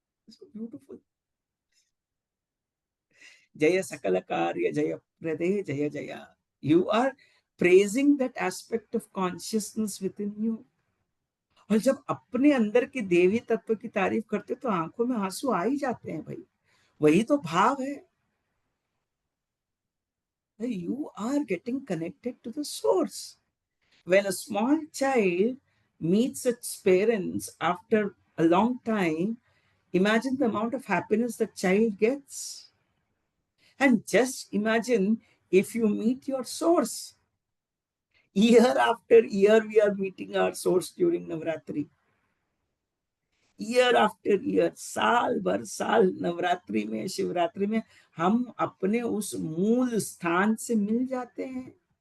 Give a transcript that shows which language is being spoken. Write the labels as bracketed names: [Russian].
[English] So beautiful. [Sanskrit] Jaya Sakala Karya Jaya Prade Jaya Jaya. [English] You are praising that aspect of consciousness within you. [Hindi] और जब अपने अंदर के देवी तत्व की तारीफ करते तो आंखों में आंसू आ ही जाते हैं भाई. वही तो भाव है. [English] You are getting connected to the source. When a small child meets its parents after a long time, imagine the amount of happiness the child gets. And just imagine if you meet your source. Year after year, we are meeting our source during Navratri. Year after year, [Hindi] साल भर साल नवरात्रि में, शिवरात्रि में हम अपने उस मूल स्थान से मिल जाते हैं.